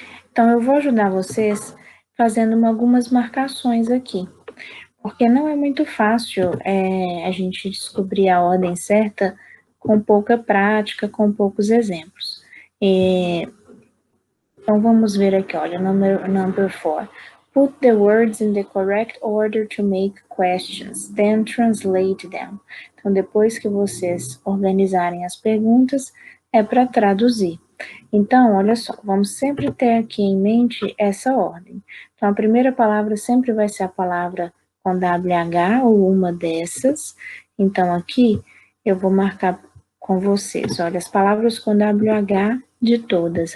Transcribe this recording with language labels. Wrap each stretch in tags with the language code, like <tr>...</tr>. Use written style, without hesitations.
<pt>Então, eu vou ajudar vocês fazendo algumas marcações aqui, porque não é muito fácil a gente descobrir a ordem certa com pouca prática, com poucos exemplos. Então, vamos ver aqui, olha, number 4.</pt> <en>Put the words in the correct order to make questions, then translate them.</en> <pt>Então, depois que vocês organizarem as perguntas, é para traduzir. Então, olha só, vamos sempre ter aqui em mente essa ordem. Então, a primeira palavra sempre vai ser a palavra com WH ou uma dessas. Então, aqui eu vou marcar com vocês, olha, as palavras com WH de todas.</pt>